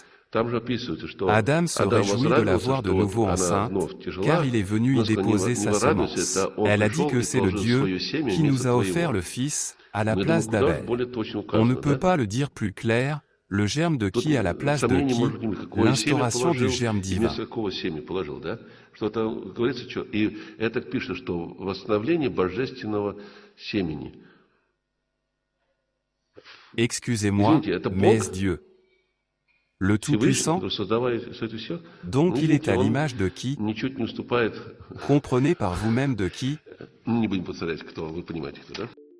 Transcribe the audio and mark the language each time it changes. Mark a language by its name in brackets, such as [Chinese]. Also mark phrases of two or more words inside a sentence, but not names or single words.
[French] Adam se réjouit de la voir de nouveau enceinte, car il est venu y déposer sa semence. Elle a dit que c'est le Dieu qui nous a offert le Fils à la place d'Abel. On ne peut pas le dire plus clair, Le germe de [Russian] Тут [French] qui à la place de [Russian] сомнений [French] qui? [Russian] может быть не быть. Какое семя [French] L'instauration du [Russian] положил [French] germe [Russian] и [French] divin. [Russian] вместо какого семя положил, да? Что там говорится, что... И это пишет, что восстановление божественного семени. [French] Excusez-moi, [Russian] Извините, это [French] mais [Russian] Бог? [French] est-ce Dieu? Le [Russian] Всевышний, [French] Tout-Puissant? [Russian] который создавая это все, [French] Donc il est [Russian] видите, [French] à [Russian] он [French] l'image de qui? [Russian] ничуть не уступает. [French] Comprenez par vous-même de qui? [Russian] Не будем повторять, кто, вы понимаете, кто, да?